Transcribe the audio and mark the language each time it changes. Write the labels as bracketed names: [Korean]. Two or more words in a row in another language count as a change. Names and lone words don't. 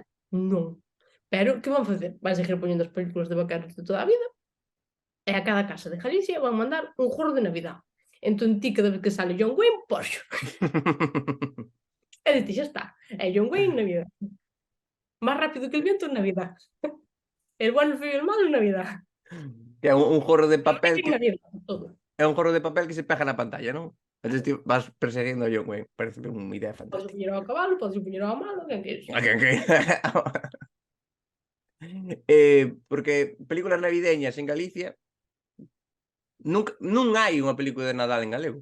[Galician] Non. Pero que van facer? Van seguir poñendo as películas de vaqueros de toda a vida e a cada casa de Galicia van mandar un jorro [Spanish] de Navidad. [Galician] Entón ti cada vez que sale John Wayne, poxo. E dite, xa está. É John Wayne Navidad. [Spanish] Más rápido que el viento en Navidad. El bueno, el feo y el malo en Navidad. [Galician] Que é un jorro de papel [Spanish] En que Navidad, todo. [Galician] é un jorro de papel que se pega na pantalla, non? Entonces ti vas perseguindo a John Wayne. Parece unha idea Podes fantástica. poñer ao cabalo, podes poñer ao malo, quen queres. A quen que porque [Spanish] películas navideñas [Galician] en Galicia non hai unha película de Nadal en galego.